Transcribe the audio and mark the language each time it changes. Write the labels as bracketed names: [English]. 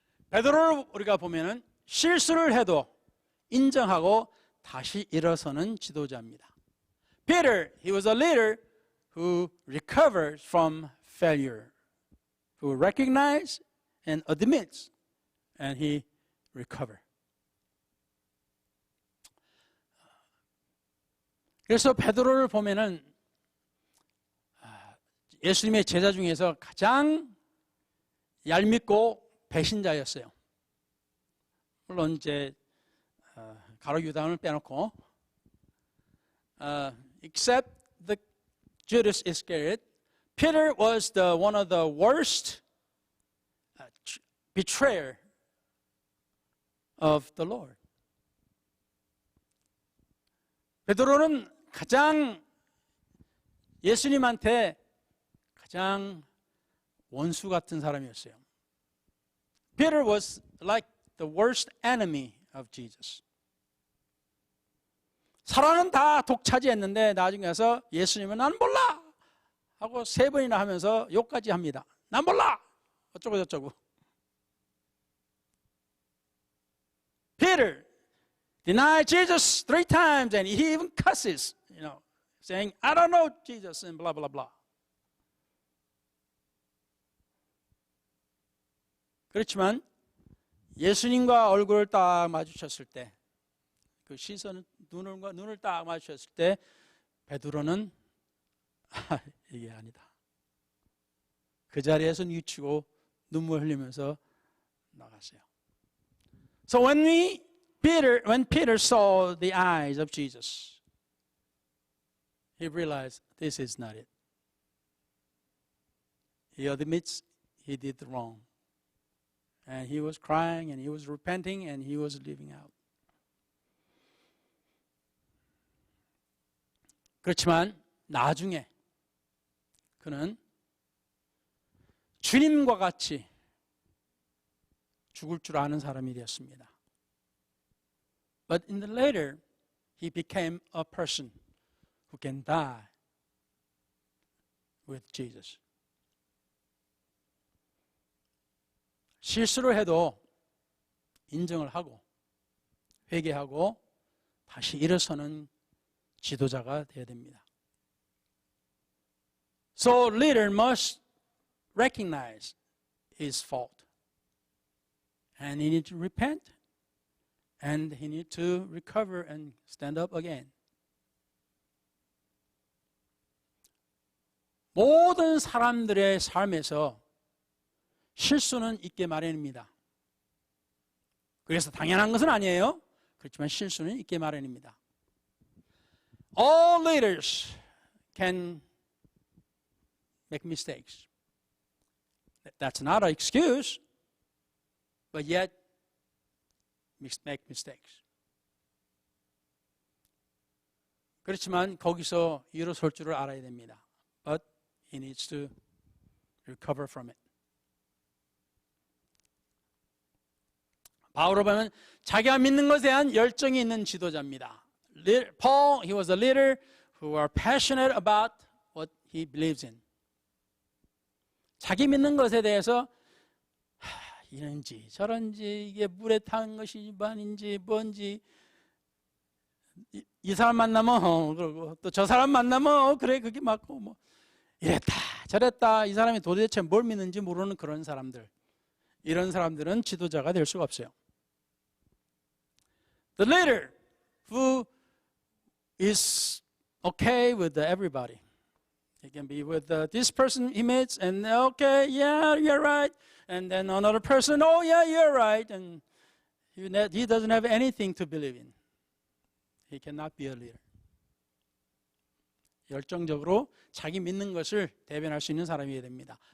[Korean] 베드로를 우리가 보면은 실수를 해도 인정하고 다시 일어서는 지도자입니다. [English] Peter, he was a leader who recovered from failure, who recognized and admits, and he recovered. [Korean] 그래서 베드로를 보면은 예수님의 제자 중에서 가장 얄밉고 배신자였어요. 물론 이제 가룟 유다를 빼놓고 [English] except the Judas Iscariot, Peter was one of the worst betrayer of the Lord. [Korean] 베드로는 가장 예수님한테 가장 원수 같은 사람이었어요. [English] Peter was like the worst enemy of Jesus. [Korean] 사람은 다 독차지했는데 나중에 가서 예수님은 난 몰라 하고 3번이나 하면서 욕까지 합니다. 난 몰라 어쩌고 저쩌고. [English] Peter denied Jesus 3 times and he even cusses, saying, I don't know Jesus and blah, blah, blah. [Korean] 그렇지만 예수님과 얼굴을 딱 마주쳤을 때, 그 시선, 눈을 딱 마주쳤을 때, 베드로는 이게 아니다. 그 자리에서 뉘치고 눈물 흘리면서 나갔어요. [English] So when Peter saw the eyes of Jesus, he realized this is not it. He admits he did wrong. And he was crying and he was repenting and he was living out. [Korean] 그렇지만 나중에 그는 주님과 같이 죽을 줄 아는 사람이 되었습니다. [English] But in the later, he became a person who can die with Jesus. [Korean] 실수를 해도 인정을 하고 회개하고 다시 일어서는 지도자가 되어야 됩니다. [English] So leader must recognize his fault. And he needs to repent. And he needs to recover and stand up again. [Korean] 모든 사람들의 삶에서 실수는 있게 마련입니다. 그래서 당연한 것은 아니에요. 그렇지만 실수는 있게 마련입니다. [English] All leaders can make mistakes. That's not an excuse, but yet make mistakes. [Korean] 그렇지만 거기서 일어설 줄을 알아야 됩니다. [English] But he needs to recover from it. [Korean] 바울을 보면 자기가 믿는 것에 대한 열정이 있는 지도자입니다. [English] Paul, he was a leader who are passionate about what he believes in. [Korean] 자기 믿는 것에 대해서 이런지 저런지 이게 물에 탄 것이 아닌지 뭔지 이 사람 만나면 그러고 또 저 사람 만나면 그래 그게 맞고 뭐 이랬다 저랬다 이 사람이 도대체 뭘 믿는지 모르는 그런 사람들 이런 사람들은 지도자가 될 수가 없어요. [English] The leader who is okay with everybody. He can be with this person he meets and okay, yeah, you're right. And then another person, oh yeah, you're right. And he doesn't have anything to believe in. He cannot be a leader. [Korean] 열정적으로 자기 믿는 것을 대변할 수 있는 사람이어야 됩니다.